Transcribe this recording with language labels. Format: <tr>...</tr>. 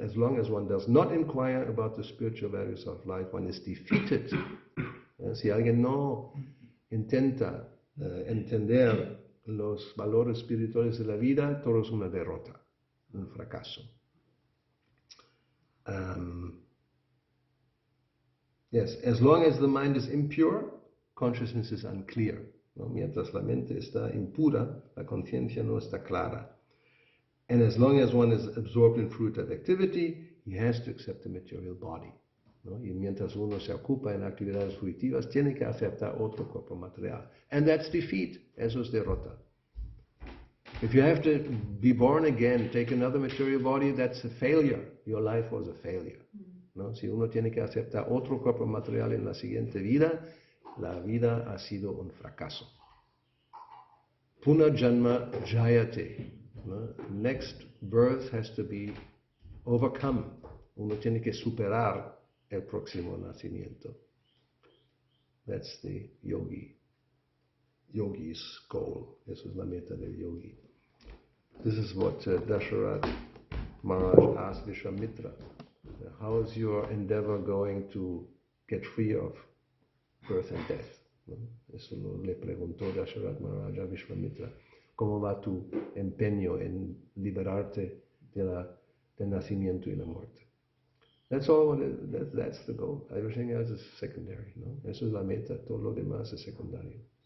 <en>As long as one does not inquire about the spiritual values of life, one is defeated.</en> <es>Si alguien no intenta entender los valores espirituales de la vida, todo es una derrota, un fracaso.</es> <en>Yes, as long as the mind is impure, consciousness is unclear, ¿no?</en> <es>Mientras la mente está impura, la conciencia no está clara.</es> <en>And as long as one is absorbed in fruitive activity, he has to accept the material body, ¿no?</en> <es>Y mientras uno se ocupa en actividades fruitivas, tiene que aceptar otro cuerpo material.</es> <en>And that's defeat,</en> <es>eso es derrota.</es> <en>If you have to be born again, take another material body, that's a failure. Your life was a failure, ¿no?</en> <es>Si uno tiene que aceptar otro cuerpo material en la siguiente vida, la vida ha sido un fracaso.</es> <sa>Punarjanma jayate,</sa> <en>¿no? Next birth has to be overcome.</en> <es>Uno tiene que superar el próximo nacimiento.</es> <en>That's the yogi's goal.</en> <es>Eso es la meta del yogi.</es> <en>This is what Dasharat Maharaj asked Vishwamitra. How is your endeavor going to get free of birth and death?</en> <es>¿No? Eso le preguntó Dasharat Maharaj a Vishwamitra. ¿Cómo va tu empeño en liberarte del nacimiento y la muerte?</es> <en>That's all what that's the goal. Everything else is secondary.</en> <es>¿No? Eso es la meta, todo lo demás es secundario.</es>